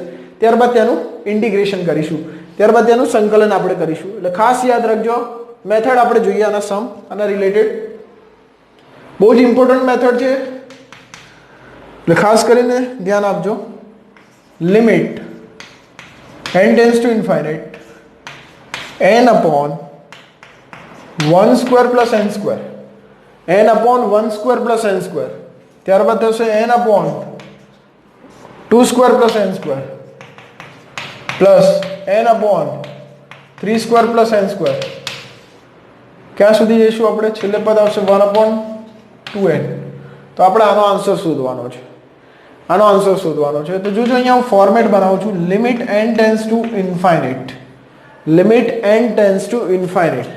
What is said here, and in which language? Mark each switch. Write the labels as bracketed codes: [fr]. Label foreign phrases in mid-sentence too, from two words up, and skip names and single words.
[gu] ત્યારબાદ તેનું ઇન્ટિગ્રેશન કરીશું, ત્યારબાદ તેનું સંકલન આપણે કરીશું. એટલે ખાસ યાદ રાખજો, મેથડ આપણે જોઈએ આના સમ, આના રિલેટેડ બહુ જ [en] important method [gu] છે એટલે ખાસ કરીને ધ્યાન આપજો. [en] limit n tends to infinite n upon 1 square plus n square, n upon 1 square plus n square, [gu] ત્યારબાદ થશે [en] n upon 2 square plus n square [gu] plus n upon 3 square plus n square. ક્યાં સુધી જઈશું આપણે? છેલ્લે પદ આવશે 1 upon 2n. તો આપણે આનો આન્સર શોધવાનો છે, આનો આન્સર શોધવાનો છે. તો જોજો અહીંયા હું ફોર્મેટ બનાવું છું, [en] limit n tends to infinite, limit n tends to infinite.